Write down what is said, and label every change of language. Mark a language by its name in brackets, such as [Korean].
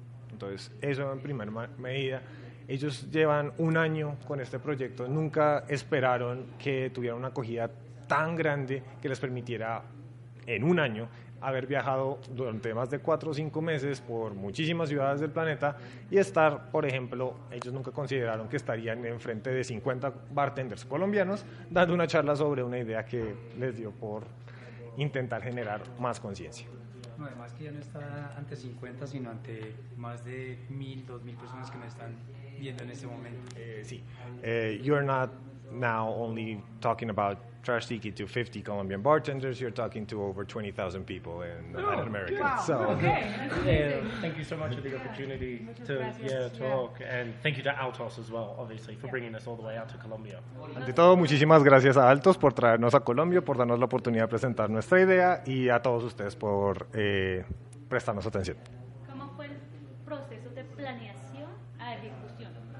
[Spanish] Entonces, eso en primera medida. Ellos llevan un año con este proyecto, nunca esperaron que tuviera una acogida tan grande que les permitiera en un año haber viajado durante más de 4 o 5 meses por muchísimas ciudades del planeta y estar, por ejemplo, ellos nunca consideraron que estarían enfrente de 50 bartenders colombianos dando una charla sobre una idea que les dio por intentar generar más conciencia. No, además que ya no está ante 50, sino ante más de 1,000, 2,000 personas que me están viendo en este momento. Sí. [English] You're not now only talking about Trash Tiki to 50 Colombian bartenders, you're talking to over 20,000 people in Latin America. Wow. So, Yeah, thank you so much for the opportunity to talk, and thank you to Altos as well, obviously, for bringing us all the way out to Colombia. [Spanish] ante todo, muchísimas gracias a Altos por traernos a Colombia, por darnos la oportunidad de presentar nuestra idea, y a todos ustedes por prestarnos atención. ¿Cómo fue el proceso de planeación a ejecución?